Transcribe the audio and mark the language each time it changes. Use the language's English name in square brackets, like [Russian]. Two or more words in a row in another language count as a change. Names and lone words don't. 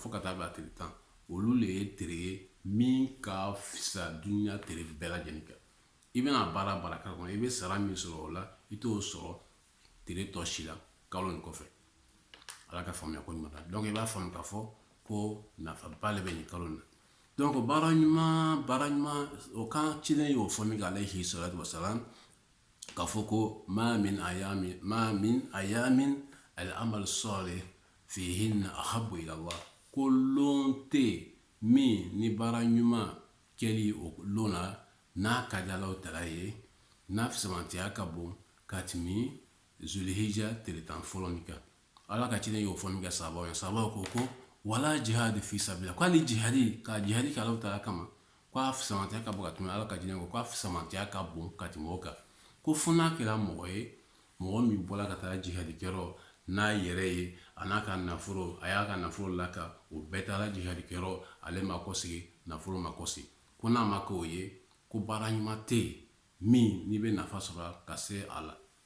[Bambara] fo ka taa bila tile 10 olu le ye tere ye min ka fisa duniya tere bɛɛ lajɛlen kan i bɛna baara k'a kɔnɔ i bɛ sara min sɔrɔ o la i t'o sɔrɔ tere tɔ si la kalo nin kɔfɛ ala ka faamuya ko ɲuman na donc i b'a faamu k'a fɔ ko nafaba le bɛ nin kalo na donc baara ɲuman o kan ciden y'o fɔ min kɛ [Arabic] عليه الصلاة والسلام [Bambara] k'a fɔ ko ma min [Arabic] أيام العمل الصالح فيهن أحب إلى الله [Bambara] ko lon tɛ min ni baara ɲuman kɛli o lon na n'a ka di Alahu Taala ye n'a fisamantiya ka bon ka tɛmɛ Zulhijja tile 10 fɔlɔ nin kan ala ka ciden y'o fɔ min kɛ sahabaw ye sahabaw ko [Arabic] ولا الجهاد في سبيل الله [Bambara] ko hali jihadi kɛ Alahu Taala kama ko a fisamantiya ka bon ka tɛmɛ ala ka ciden ko a fisamantiya ka bon ka tɛmɛ o kan ko fo n'a kɛra mɔgɔ ye mɔgɔ min bɔra ka taa jihadi kɛyɔrɔ n'a yɛrɛ ye a n'a ka nafolo a y'a ka nafolo laka o bɛɛ taara jihadi kɛyɔrɔ ale ma kɔsigi nafolo ma kɔsigi ko n'a ma kɛ o ye ko baara ɲuman tɛ yen min n'i bɛ nafa sɔrɔ ka se a la